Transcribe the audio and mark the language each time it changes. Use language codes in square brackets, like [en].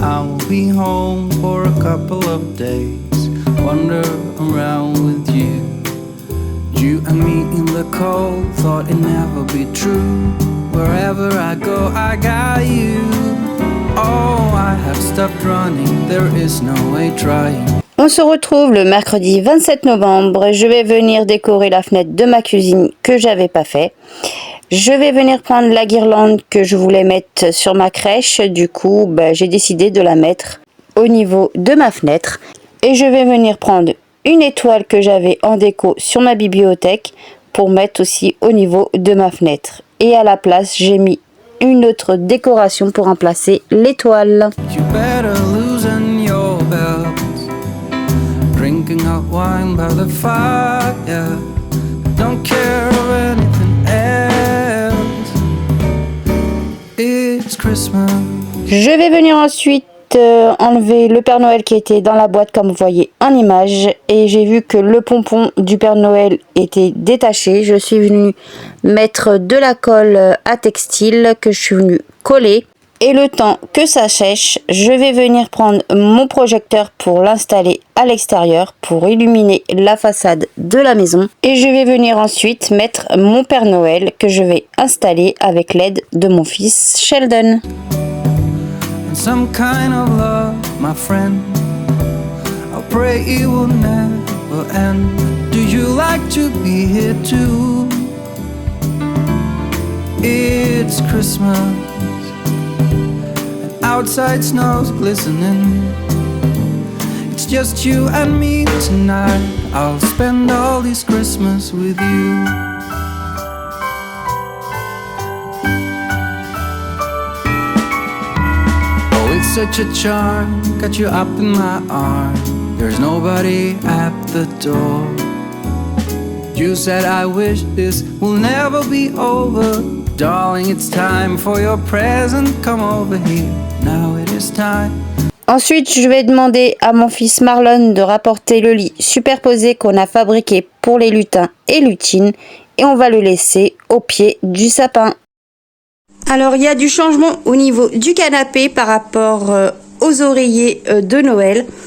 [en] I will be home for a couple of days, wander around with you. You and me in the cold, thought it'd never be true. Wherever I go, I got you. Oh, I have stopped running, there is no way trying. [fr] On se retrouve le mercredi 27 novembre. Je vais venir décorer la fenêtre de ma cuisine que j'avais pas fait. Je vais venir prendre la guirlande que je voulais mettre sur ma crèche. Du coup, j'ai décidé de la mettre au niveau de ma fenêtre. Et je vais venir prendre une étoile que j'avais en déco sur ma bibliothèque pour mettre aussi au niveau de ma fenêtre. Et à la place, j'ai mis une autre décoration pour remplacer l'étoile. [en] You better loosen your belts, drinking hot wine by the fire. Don't care of anything else. It's Christmas. [fr] Je vais venir ensuite enlever le Père Noël qui était dans la boîte comme vous voyez en image, et j'ai vu que le pompon du Père Noël était détaché. Je suis venue mettre de la colle à textile que je suis venue coller, et le temps que ça sèche, je vais venir prendre mon projecteur pour l'installer à l'extérieur pour illuminer la façade de la maison, et je vais venir ensuite mettre mon Père Noël que je vais installer avec l'aide de mon fils Sheldon. [en] Some kind of love, my friend. I pray it will never end. Do you like to be here too? It's Christmas, and outside snow's glistening. It's just you and me tonight. I'll spend all this Christmas with you. It's such a charm, got you up in my arms. There's nobody at the door. You said I wish this will never be over. Darling, it's time for your present, come over here. Now it is time. [fr] Ensuite, je vais demander à mon fils Marlon de rapporter le lit superposé qu'on a fabriqué pour les lutins et lutines et on va le laisser au pied du sapin. Alors, il y a du changement au niveau du canapé par rapport aux oreillers de Noël.